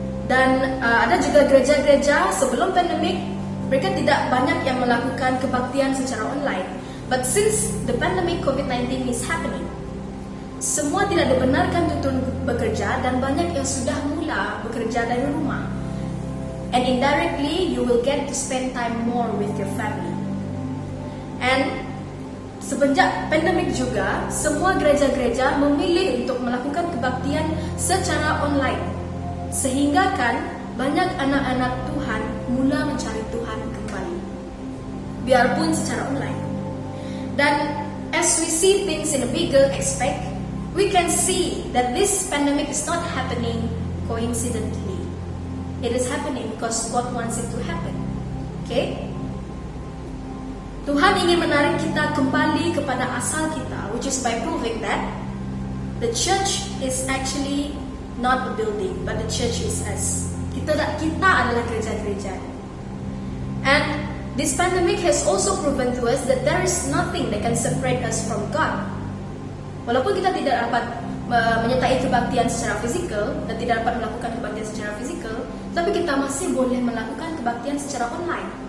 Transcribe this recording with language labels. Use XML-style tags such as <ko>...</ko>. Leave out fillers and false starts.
<ms>Dan ada juga gereja-gereja sebelum pandemik, mereka tidak banyak yang melakukan kebaktian secara online.</ms> <en>But since the pandemic COVID-19 is happening,</en> <ms>semua tidak dibenarkan untuk bekerja dan banyak yang sudah mula bekerja dari rumah.</ms> <en>And indirectly, you will get to spend time more with your family.</en> <ms>And semenjak pandemic juga, semua gereja-gereja memilih untuk melakukan kebaktian secara online. Sehingga kan banyak anak-anak Tuhan mula mencari Tuhan kembali, biarpun secara online.</ms> <en>Dan as we see things in a bigger aspect, we can see that this pandemic is not happening coincidentally. It is happening because God wants it to happen. Okay?</en> <ms>Tuhan ingin menarik kita kembali kepada asal kita,</ms> <en>which is by proving that the church is actually not a building, but the church is us.</en> <ms>Kita adalah gereja-gereja.</ms> <en>And this pandemic has also proven to us that there is nothing that can separate us from God.</en> <ms>Walaupun kita tidak dapat menyertai kebaktian secara fizikal dan tidak dapat melakukan kebaktian secara fizikal, tapi kita masih boleh melakukan kebaktian secara online.</ms>